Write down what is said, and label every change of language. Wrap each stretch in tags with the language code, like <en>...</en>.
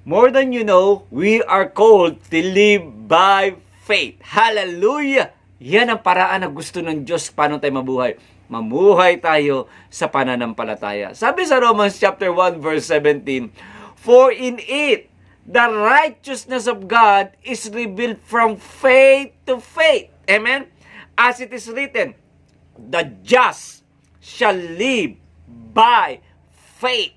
<en>More than you know, we are called to live by faith. Hallelujah!</en> <tl>Yan ang paraan na gusto ng Diyos paano tayo mabuhay. Mamuhay tayo sa pananampalataya.</tl> <en>Sabi sa Romans chapter 1 verse 17, "For in it, the righteousness of God is revealed from faith to faith." Amen? As it is written, "The just shall live by faith."</en>